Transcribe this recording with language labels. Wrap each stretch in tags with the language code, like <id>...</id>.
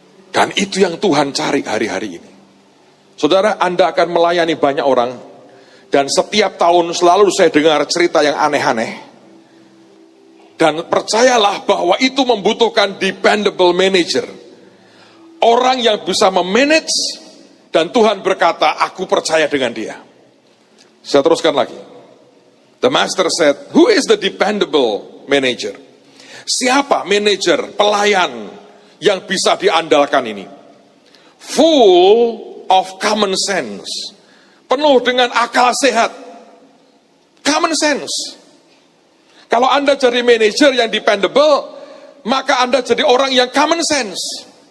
<id>Dan itu yang Tuhan cari hari-hari ini. Saudara, Anda akan melayani banyak orang, dan setiap tahun selalu saya dengar cerita yang aneh-aneh. Dan percayalah bahwa itu membutuhkan</id> <en>dependable manager.</en> <id>Orang yang bisa memanage, dan Tuhan berkata, aku percaya dengan dia. Saya teruskan lagi.</id> <en>The master said, who is the dependable manager?</en> <id>Siapa manajer, pelayan yang bisa diandalkan ini?</id> <en>Full of common sense.</en> <id>Penuh dengan akal sehat.</id> <en>Common sense.</en> <id>Kalau Anda jadi manajer yang dependable, maka Anda jadi orang yang</id> <en>common sense.</en>